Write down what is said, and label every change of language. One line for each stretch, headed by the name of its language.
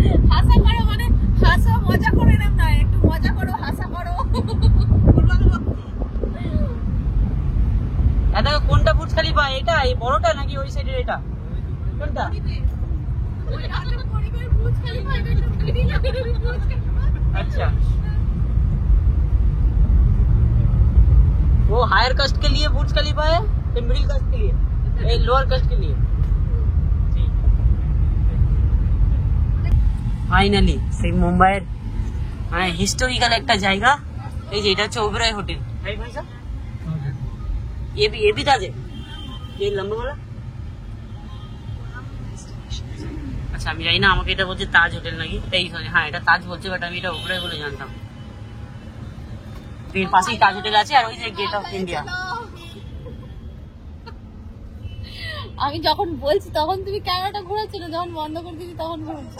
Bangla: হাসা করো মানে হাসা মজা করে না, না একটু মজা করো, হাসা করো। দাদা কোনটা বুর্জ খলিফা? এটা এই বড়টা নাকি ওই সাইডের এটা? কোনটা? ওই হাতে পরিবার বুঝ খালি পাইবে না, খালি না বুঝ খালি।
Hindi: अच्छा वो हायर कास्ट के लिए बुर्ज खलीफा है, ये मिडिल कास्ट के लिए, ये लोअर कास्ट के लिए।
Bangla: ফাইনালি সেই মুম্বাইয়ের মানে হিস্টোরিক্যাল একটা জায়গা। এই যে এটা হচ্ছে ওবেরয় হোটেল।
Hindi: রাইট ভাই স্যার, ये भी ताज है, ये लंबा वाला।
Bangla: আচ্ছা আমি জানি না, আমাকে এটা বলছে তাজ হোটেল নাকি, এই হ্যাঁ এটা তাজ বলছে, বাট আমি এটা ওবেরয় বলে জানতাম। এর পাশেই তাজ হোটেল আছে, আর ওই যে গেট অফ ইন্ডিয়া। আমি যখন বলছি তখন তুমি ক্যামেরাটা ঘোরাচ্ছ না, যখন বন্ধ করে দিচ্ছি তখন ঘুরছো।